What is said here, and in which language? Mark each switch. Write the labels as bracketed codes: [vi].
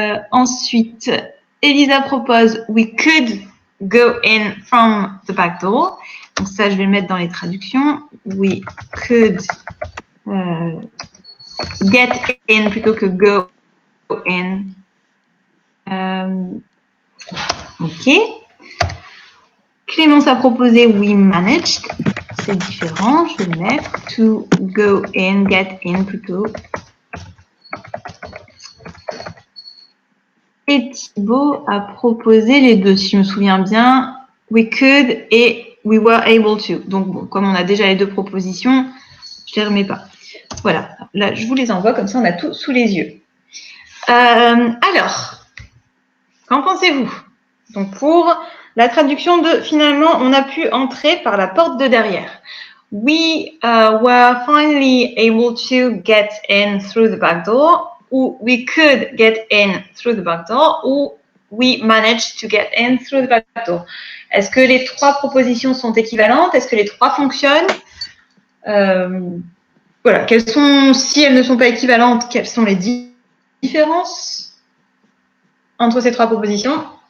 [fr] Ensuite, Elisa propose [en] we could go in from the back door. [fr] Donc, ça, je vais le mettre dans les traductions. [en] We could get in [fr] plutôt que [en] go in. [fr] Ok. Clémence a proposé [en] we managed. [fr] C'est différent, je vais le mettre. [en] To go in, get in [fr] plutôt. Et Thibaut a proposé les deux, si je me souviens bien. [en] We could et we were able to. [fr] Donc, bon, comme on a déjà les deux propositions, je ne les remets pas. Voilà, là, je vous les envoie, comme ça, on a tout sous les yeux. Alors, qu'en pensez-vous? Donc, pour la traduction de, finalement, on a pu entrer par la porte de derrière. [en] We were finally able to get in through the back door, ou we could get in through the back door, ou we managed to get in through the back door. [fr] Est-ce que les trois propositions sont équivalentes? Est-ce que les trois fonctionnent? Voilà. Si elles ne sont pas équivalentes, quelles sont les différences entre ces trois propositions?